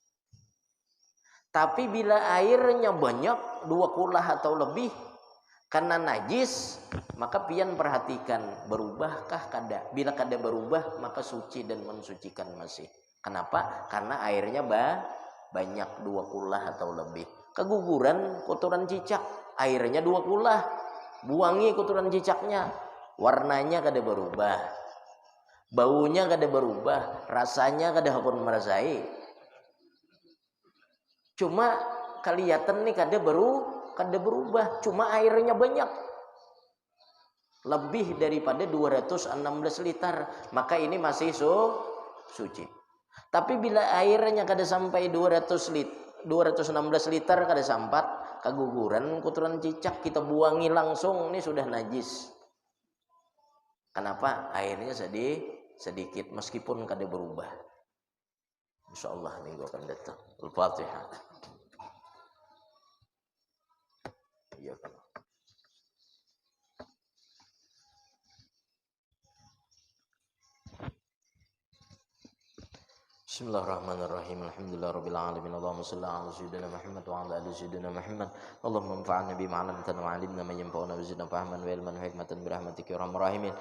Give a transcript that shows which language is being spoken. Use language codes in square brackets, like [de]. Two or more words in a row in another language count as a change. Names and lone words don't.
[bjn] Tapi bila airnya banyak 2 kulah atau lebih karena najis, maka pian perhatikan berubahkah kada. Bila kada berubah maka suci dan mensucikan masih. Kenapa? Karena airnya banyak 2 kulah atau lebih. Keguguran kotoran cicak, airnya 2 kulah, buangi kotoran cicaknya, warnanya kada berubah, baunya kada berubah, rasanya kada hakun merasai. Cuma kelihatan nih kada berubah, cuma airnya banyak, lebih daripada 216 liter, maka ini masih suci. Tapi bila airnya kada sampai 216 liter, kada sampat, keguguran kotoran cicak, kita buangi langsung, ini sudah najis. Kenapa? Airnya sedikit meskipun kada berubah. Insyaallah minggu akan datang. Al-Fatihah. Iya kan. [ar] بسم الله الرحمن الرحيم. الحمد لله رب العالمين. اللهم صل على سيدنا محمد وعلى آل سيدنا محمد. اللهم انفعنا بما علمتنا وعلمنا ما ينفعنا وزدنا فهما وعلما وحكمة برحمتك يا أرحم الراحمين.